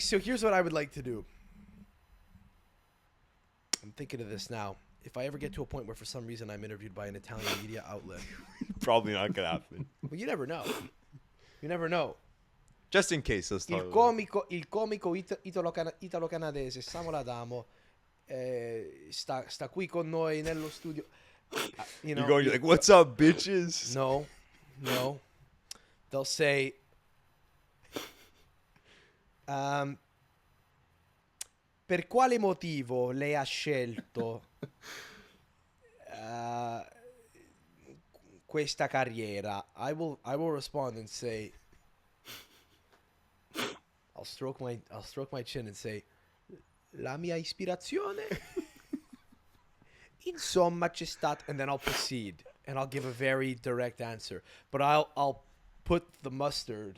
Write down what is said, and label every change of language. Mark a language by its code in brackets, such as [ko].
[en] So here's what I would like to do. I'm thinking of this now. If I ever get to a point where for some reason I'm interviewed by an Italian media outlet, probably not gonna happen. But you never know. You never know. Just in case, let's talk. [it] Il comico italo-canadese Samuel Adamo sta qui con noi nello studio. [en] You're like, what's up, bitches? No. They'll say, [it] per quale motivo lei ha scelto questa carriera? [en] I will respond and say, I'll stroke my chin and say, [it] la mia ispirazione? Insomma, c'è stato, [en] and then I'll proceed and I'll give a very direct answer. But I'll put the mustard.